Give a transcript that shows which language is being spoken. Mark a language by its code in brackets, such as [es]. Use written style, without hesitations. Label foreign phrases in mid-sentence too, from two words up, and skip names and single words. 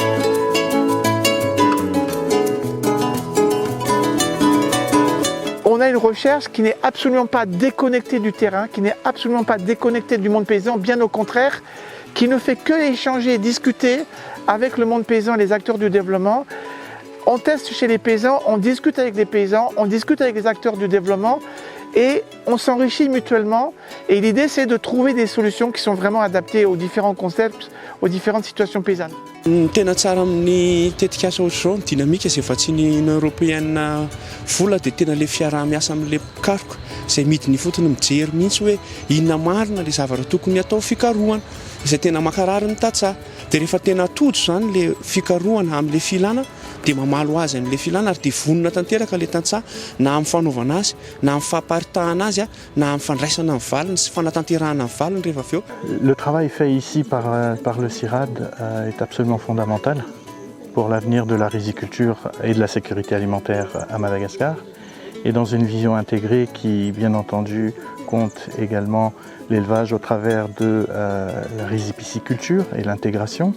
[fr] On a une recherche qui n'est absolument pas déconnectée du terrain, qui n'est absolument pas déconnectée du monde paysan, bien au contraire, qui ne fait que échanger et discuter avec le monde paysan et les acteurs du développement. On teste chez les paysans, on discute avec les paysans, on discute avec les acteurs du développement et on s'enrichit mutuellement. Et l'idée, c'est de trouver des solutions qui sont vraiment adaptées aux différents concepts, aux différentes situations paysannes. [mg] Tena tsara amin'ny tetikasa ohatr'izao ny dynamique izay efa tsy ny Union européenne vola dia tena le fiaraha-miasa amin'ilay mpikaroka izay midiny fotony mijery mihitsy hoe inona marina le zavatra tokony atao fikarohana izay tena makarary ny tantsaha. Dia rehefa tena tojo izany le fikarohana amin'ilay filana dia mamalo azy amin'ilay filana ary dia vonona tanteraka ilay tantsaha na amin'ny fanaovana azy, na amin'ny famparitahana azy, na amin'ny fandraisana ny valiny sy fanatanterahana ny valiny rehefa avy eo. [fr] Le travail fait ici par le CIRAD est absolument fondamental pour l'avenir de la riziculture et de la sécurité alimentaire à Madagascar, et dans une vision intégrée qui, bien entendu, compte également l'élevage au travers de la rizipisciculture et l'intégration.